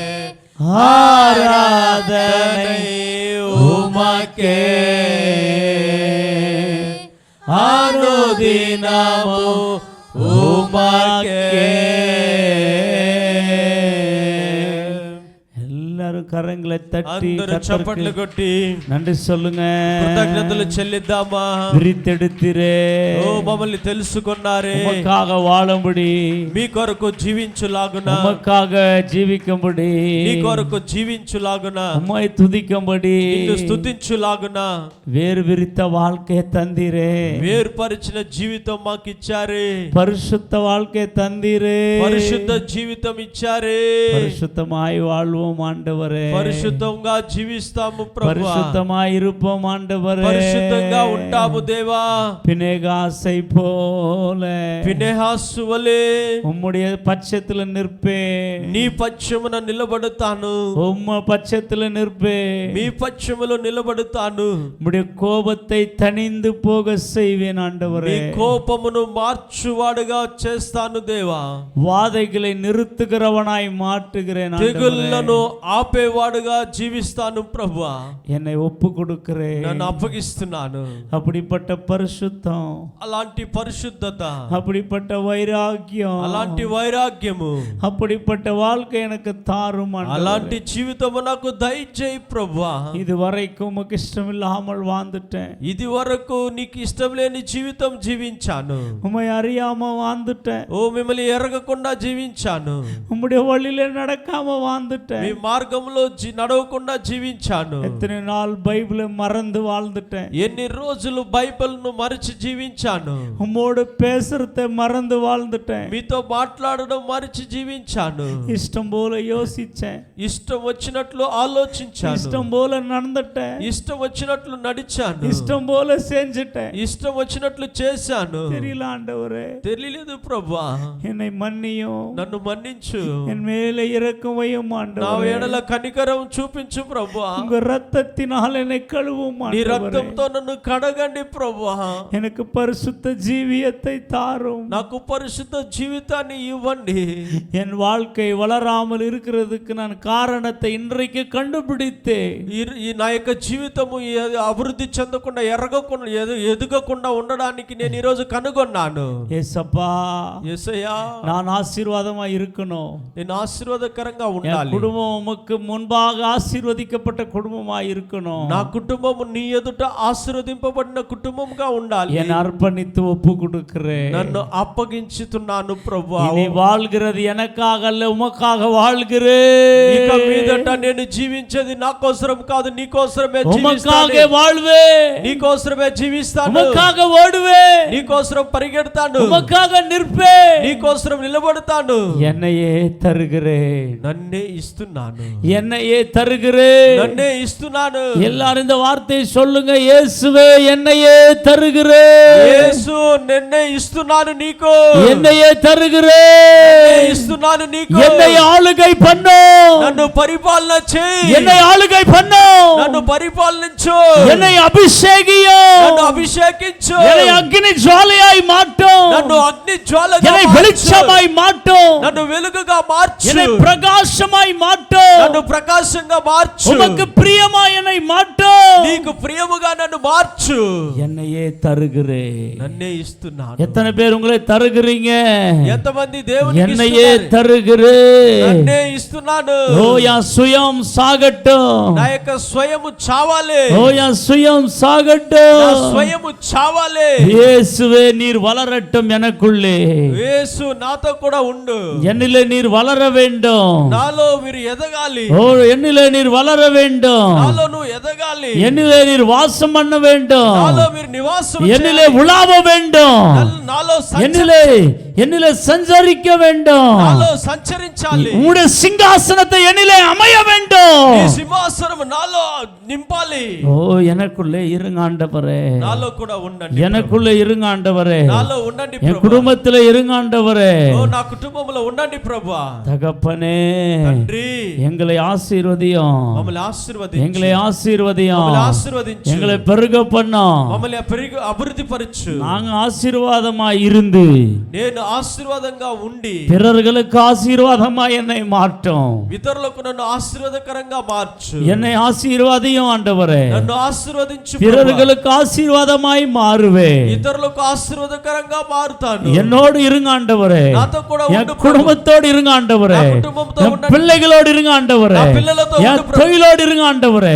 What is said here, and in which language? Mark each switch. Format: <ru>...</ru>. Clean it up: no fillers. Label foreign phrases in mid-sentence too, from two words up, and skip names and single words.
<ta>ஆராதனை உமக்கே அனுதினமோ உமக்கே எல்லாரும் கரங்களை தட்டி</ta> <te>అందరూ చప్పట్లు కొట్టి</te> <ta>நன்றி சொல்லுங்க.</ta> <te>కృతజ్ఞతలు చెల్లిద్దామా.</te> <ta>விரித்தெடுத்திரே,</ta> <te>ఓ మమ్మల్ని తెలుసుకున్నారే,</te> <ta>உமக்காக வாழும்படி,</ta> <te>మీ కొరకు జీవించులాగున,</te> <ta>உமக்காக జీవిக்கும்படி,</ta> <te>నీ కొరకు జీవించులాగున,</te> <ta>உம்மை துதிக்கும்படி,</ta> <te>నిన్ను స్తుతించులాగున</te> <ta>வேறு விரித்த வாழ்க்கையை தந்தீரே,</ta> <te>వేర్పరిచిన జీవితం మాకు ఇచ్చారే,</te> <ta>பரிசுத்த வாழ்க்கையை தந்தீரே,</ta> <te>పరిశుద్ధ జీవితం ఇచ్చారే.</te> <ta>பரிசுத்தமாய் வாழ்வோம் ஆண்டவரே,</ta> <te>పరిశుద్ధంగా జీవిస్తాము ప్రభువా,</te> <ta>பரிசுத்தமாய் இருப்போம் ஆண்டவரே,</ta> <te>పరిశుద్ధంగా ఉంటాము దేవా.</te> <ta>பினேகாசை போல</ta> <te>ఫినెహాసు వలె</te> <ta>உம்முடைய பட்சத்துல நிற்பே,</ta> <te>నీ పక్షమున నిలబడతాను,</te> <ta>உம்ம பட்சத்துல நிற்பே,</ta> <te>మీ పక్షములో నిలబడతాను.</te> <ta>உம்முடைய கோபத்தை தணிந்து போக செய்வேன்</ta> <te>నీ</te> <ta>ஆண்டவரே,</ta> <te>కోపమును మార్చువాడుగా చేస్తాను దేవా.</te> <ta>வாதைகளை நிறுத்துகிறவனாய் மாற்றுகிறேன் ஆண்டவரே.</ta> <te>తెగుళ్లను ఆపేవాడుగా జీవిస్తాను ప్రభువా.</te> <ta>என்னை ஒப்பு கொடுக்கிறேன்.</ta> <te>నన్ను అప్పగిస్తున్నాను.</te> <ta>அப்படிப்பட்ட பரிசுத்தம்,</ta> <te>అలాంటి పరిశుద్ధత,</te> <ta>அப்படிப்பட்ட வைராக்கியம்,</ta> <te>అలాంటి వైరాగ్యము,</te> <ta>அப்படிப்பட்ட வாழ்க்கை எனக்கு தாரும் ஆண்டவரே.</ta> <te>అలాంటి జీవితము నాకు దయచేయి ప్రభువా.</te> <ta>இதுவரைக்கும் உமக்கு இஷ்டம் இல்லாமல் வாழ்ந்துட்டேன்,</ta> <te>ఇది వరకు నీకు ఇష్టం లేని జీవితం జీవించాను.</te> <ta>உம்மை அறியாம வாழ்ந்துட்டேன்,</ta> <te>ఓ మిమ్మల్ని ఎరగకుండా జీవించాను.</te> <ta>உம்முடைய வழியில நடக்காம வாழ்ந்துட்டேன்,</ta> <te>మీ మార్గంలో నడవకుండా జీవించాను.</te> <ta>எத்தனை நாள் பைபிளை மறந்து வாழ்ந்துட்டேன்,</ta> <te>ఎన్ని రోజులు బైబిల్ను మరిచి జీవించాను.</te> <ta>உம்மோடு பேசுறத மறந்து வாழ்ந்துட்டேன்,</ta> <te>మీతో మాట్లాడడం మరిచి జీవించాను.</te> <ta>இஷ்டம் போல யோசிச்சேன்,</ta> <te>ఇష్టం వచ్చినట్లు ఆలోచించాను,</te> <ta>இஷ்டம் போல நடந்துட்டேன்,</ta> <te>ఇష్టం వచ్చినట్లు నడిచాను,</te> <ta>இஷ்டம் போல செஞ்சுட்டேன்.</ta> <te>ఇష్టం వచ్చినట్లు చేశాను.</te> <ta>தெரியல ஆண்டவரே,</ta> <te>తెలియలేదు ప్రభువా.</te> <ta>என்னை மன்னியும்,</ta> <te>నన్ను మన్నించు,</te> <ta>என் மேலே இரக்கம் வையும்</ta> <te>నా</te> <ta>ஆண்டவரே,</ta> <te>ఎడల కనికరం చూపించు ప్రభువా.</te> <ta>உங்க ரத்தத்தினால் என்னை கழுவும்</ta> <te>నీ</te> <ta>ஆண்டவரே,</ta> <te>రక్తంతో నన్ను కడగండి ప్రభువా.</te> <ta>எனக்கு பரிசுத்த ஜீவியத்தை தாரும்,</ta> <te>నాకు పరిశుద్ధ జీవితాన్ని ఇవ్వండి.</te> <ta>என் வாழ்க்கை வளராமல் இருக்கிறதுக்கு நான் காரணத்தை இன்றைக்கு கண்டுபிடித்தேன்.</ta> <te>ఈ నా యొక్క జీవితము అభివృద్ధి చెందకుండా ఎదగకుండా ఉండడానికి నేను ఈ రోజు కనుగొన్నాను.</te> <ta>ஏசப்பா,</ta> <te>యేసయ్యా,</te> <ta>நான் ஆசீர்வாதமா இருக்கணும்,</ta> <te>నేను ఆశీర్వాదకరంగా</te> <ta>என்</ta> <te>ఉండాలి.</te> <ta>குடும்பம் உமக்கு முன்பாக ஆசீர்வதிக்கப்பட்ட குடும்பமா இருக்கணும்,</ta> <te>నా కుటుంబము నీ ఎదుట ఆశీర్వదింపబడిన కుటుంబంగా ఉండాలి.</te> <ta>என் அர்ப்பணித்து ஒப்பு கொடுக்கிறேன்.</ta> <te>నన్ను అప్పగించుతున్నాను ప్రభువా.</te> <ta>இனி வாழ்கிறது எனக்காக அல்ல, உமக்காக வாழ்கிறேன்.</ta> <te>ఇక మీదట నేను జీవించేది నా కోసరం కాదు, నీ కోసమే</te> <ta>உமக்காக</ta> <te>జీవిస్తాను.</te> <ta>வாழ்வே,</ta> <te>నీ కోసమే జీవిస్తాను.</te> <ta>உமக்காக ஓடுவே,</ta> <te>నీ కోసరం పరిగెడతాను.</te> <ta>உமக்காக நிற்பே,</ta> <te>నీ కోసరం నిలబడతాను.</te> <ta>என்னையே தருகிறேன்,</ta> <te>నన్నే ఇస్తున్నాను,</te> <ta>என்னையே தருகிறேன்.</ta> <te>నన్నే ఇస్తున్నాను.</te> <ta>எல்லாரும் இந்த வார்த்தையை சொல்லுங்க, இயேசுவே என்னையே தருகிறேன்,</ta> <te>యేసు నిన్నే ఇస్తున్నాను నీకు,</te> <ta>என்னையே தருகிறேன்,</ta> <te>నిన్నే ఇస్తున్నాను నీకు.</te> <ta>என்னை ஆளுகை பண்ணும்,</ta> <te>నన్ను పరిపాలన చేయి,</te> <ta>என்னை ஆளுகை பண்ணும்,</ta> <te>నన్ను పరిపాలించు,</te> <ta>என்னை அபிஷேகியும்,</ta> <te>నన్ను అభిషేకించు,</te> <ta>என்னை அக்னி ஜுவாலையாய் மாட்டும்,</ta> <te>నన్ను అగ్ని జ్వాలగా</te> <ta>என்னை</ta> <te>మార్చు,</te> <ta>வெளிச்சமாய் மாட்டும்,</ta> <te>నన్ను వెలుగుగా మార్చు,</te> <ta>என்னை பிரகாசமாய் மாட்டும்,</ta> <te>నన్ను ప్రకాశంగా మార్చు,</te> <ta>உமக்கு பிரியமாய் என்னை மாட்டும்,</ta> <te>నీకు ప్రియముగా నన్ను మార్చు.</te> <ta>என்னையே தருகிறேன்.</ta> <te>నన్నే ఇస్తున్నాను.</te> <ta>எத்தனை பேர் உங்களை தருகிறீங்க?</ta> <te>ఎంతమంది దేవునికి</te> <ta>என்னையே</ta> <te>ఇస్తున్నారు?</te> <ta>தருகிறேன்.</ta> <te>నన్నే ఇస్తున్నాను.</te> <ta>ஓ என் சுயம் சாகட்டும்,</ta> <te>నా యొక్క స్వయము చావాలి,</te> <ta>ஓ என் சுயம்</ta> <te>నా</te> <ta>சாகட்டும்,</ta> <te>స్వయము చావాలి.</te> <ta>இயேசுவே நீர் வளரட்டும் எனக்குள்ளே,</ta> <te>యేసు నాతో కూడా ఉండు,</te> <ta>என்னிலே நீர் வளர வேண்டும்,</ta> <te>నాలో మీరు ఎదగాలి,</te> <ta>ஓ என்னிலே நீர் வளர வேண்டும்,</ta> <te>నాలో నువ్వు ఎదగాలి,</te> <ta>என்னிலே நீர் வாசம் பண்ண வேண்டும்,</ta> <te>నాలో మీరు నివాసం</te> <ta>என்னிலே</ta> <te>చేయాలి,</te> <ta>உலாவ வேண்டும்,</ta> <te>నాలో</te> <ta>என்னிலே சஞ்சரிக்க வேண்டும்,</ta> <te>నాలో సంచరించాలి.</te> <ta>உம்முடைய சிங்காசனத்தை என்னிலே அமைய வேண்டும்.</ta> <te>ఈ సింహాసనం నాలో నింపాలి.</te> <ta>ஓ எனக்குள்ளே இருங்க ஆண்டவரே,</ta> <te>నాలో కూడా ఉండండి,</te> <ta>எனக்குள்ளே இருங்க ஆண்டவரே,</ta> <te>నాలో ఉండండి</te> <ta>என்</ta> <te>ప్రభువా.</te> <ta>குடும்பத்திலே இருங்க ஆண்டவரே.</ta> <te>ఓ నా కుటుంబంలో ఉండండి ప్రభువా.</te> <ta>தகப்பனே,</ta> <te>తండ్రి</te> <ta>எங்களை ஆசீர்வதியும்,</ta> <te>మమ్మల్ని ఆశీర్వదించు,</te> <ta>எங்களை ஆசீர்வதியும்,</ta> <te>మమ్మల్ని ఆశీర్వదించు,</te> <ta>எங்களை பெருக பண்ணும்.</ta> <te>మమ్మల్ని అభివృద్ధి పరచు.</te> <ta>நாங்க ஆசீர்வாதமா இருந்து</ta> <te>నేను నేను ఆశీర్వాదంగా ఉండి</te> <ta>பிறர்களுக்கு ஆசீர்வாதமா என்னை மாற்றும்.</ta> <te>ఇతరులకు నన్ను ఆశీర్వాదకరంగా మార్చు.</te> <ta>என்னை ஆசீர்வாதியும் ஆண்டவரே.</ta> <te>నన్ను ఆశీర్వదించు.</te> <ta>பிறர்களுக்கு ஆசீர்வாதமாய் மாறுவேன்.</ta> <te>ఇతరులకు ఆశీర్వాదకరంగా మారుతాను.</te> <ta>என்னோடு இருங்க ஆண்டவரே.</ta> <te>నాతో కూడా</te> <ta>என்</ta> <te>ఉండు ప్రభు.</te> <ta>குடும்பத்தோடு இருங்க ஆண்டவரே.</ta> <te>నా కుటుంబంతో</te> <ta>என்</ta> <te>ఉండండి.</te> <ta>பிள்ளைகளோடு இருங்க ஆண்டவரே.</ta> <te>నా పిల్లలతో</te> <ta>என்</ta> <te>ఉండు ప్రభు.</te> <ta>தொழிலோடு இருங்க ஆண்டவரே.</ta>